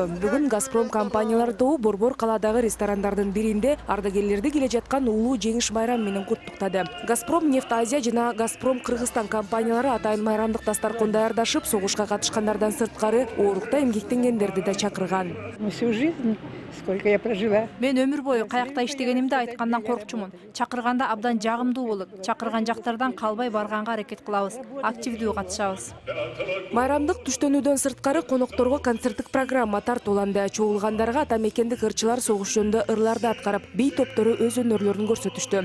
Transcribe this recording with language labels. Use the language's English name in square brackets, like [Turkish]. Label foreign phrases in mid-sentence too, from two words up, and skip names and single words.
[Kyrgyz] Бүгүн Газпром компаниялары тобу Борбор каладагы ресторандардын биринде ардагерлерди келе жаткан улуу жеңиш майрам менен куттуктады. Газпром Нефть Азия жана Газпром Кыргызстан компаниялары атайын майрамдык дастаркон даярдашып, согушка катышкандардан сырткары оорукта эмгектенгендерди да чакырган. [Russian] Всю жизнь, сколько я прожила. [Kyrgyz] Мен өмүр бою каякта иштегенимди айткандан коркчумун. Чакырганда абдан жагымдуу болот. Чакырган жактардан калбай барганга аракет кылабыз. Активдүү катышабыз. Майрамдык түштөнүүдөн сырткары конокторго концерттик программа тартууланды. Чогулгандарга ата мекендик ырчылар согуш жөнүндө ырларды аткарып, бий топтору өз өнөрлөрүн көрсөтүштү.